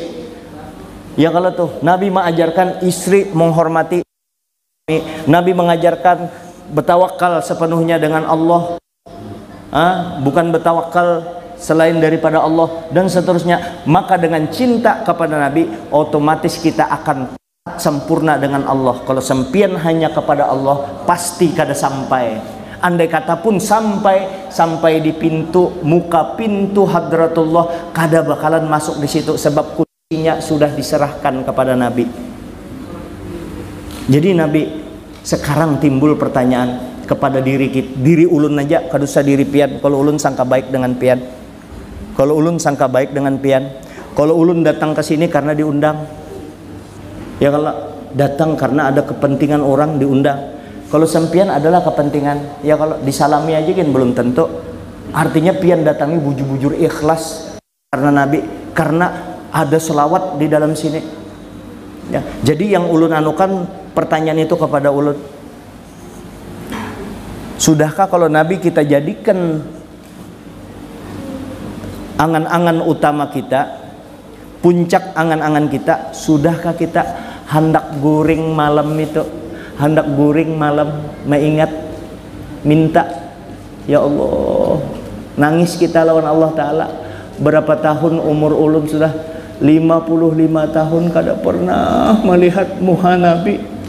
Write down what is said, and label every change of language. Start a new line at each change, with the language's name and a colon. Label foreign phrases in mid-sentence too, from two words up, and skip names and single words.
Indonesian: Ya kalau tuh Nabi mengajarkan istri menghormati, Nabi mengajarkan bertawakal sepenuhnya dengan Allah, bukan bertawakal selain daripada Allah, dan seterusnya. Maka dengan cinta kepada Nabi, otomatis kita akan sempurna dengan Allah.
Banjar: Kalau sempian hanya kepada Allah, pasti kada sampai. Andai kata pun sampai di pintu, muka pintu hadratullah, kada bakalan masuk di situ, sebab kuncinya sudah diserahkan kepada Nabi. Jadi Nabi, sekarang timbul pertanyaan kepada diri ulun aja, kada usah diri pian. Kalau ulun sangka baik dengan pian, kalau ulun sangka baik dengan pian, kalau ulun datang ke sini karena diundang, ya kalau datang karena ada kepentingan orang diundang.
Indonesian: Kalau sempian adalah kepentingan, ya kalau disalami aja kan belum tentu.
Banjar: Artinya pian datangi bujur-bujur ikhlas karena Nabi,
Indonesian: karena ada selawat di dalam sini.
Banjar: Ya, jadi yang ulun anukan pertanyaan itu kepada ulun, sudahkah kalau Nabi kita jadikan angan-angan utama kita, puncak angan-angan kita? Sudahkah kita hendak guring malam itu, hendak guring malam mengingat, minta,
Arabic: يا الله,
Banjar: nangis kita lawan Allah Ta'ala. Berapa tahun umur ulun sudah 55 tahun kada pernah melihat muka Nabi.